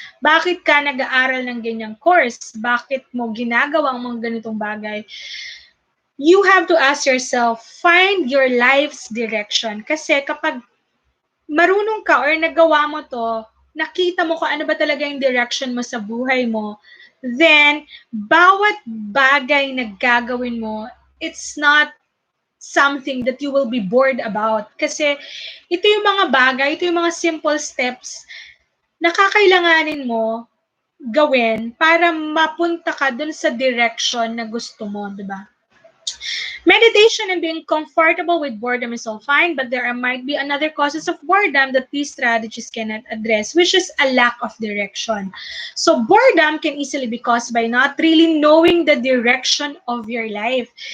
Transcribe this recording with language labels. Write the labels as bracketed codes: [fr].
[tl] Bakit ka nag-aaral ng ganyang course? Bakit mo ginagawa ang mga ganitong bagay? [en] You have to ask yourself, find your life's direction. [tl] Kasi kapag marunong ka or nagawa mo to, nakita mo kung ano ba talaga yung direction mo sa buhay mo, then, bawat bagay na gagawin mo, [en] it's not something that you will be bored about. [tl] Kasi ito yung mga bagay, ito yung mga simple steps na kakailanganin mo gawin para mapunta ka dun sa direction na gusto mo, di ba? [en] Meditation and being comfortable with boredom is all fine, but there might be another causes of boredom that these strategies cannot address, which is a lack of direction. So boredom can easily be caused by not really knowing the direction of your life.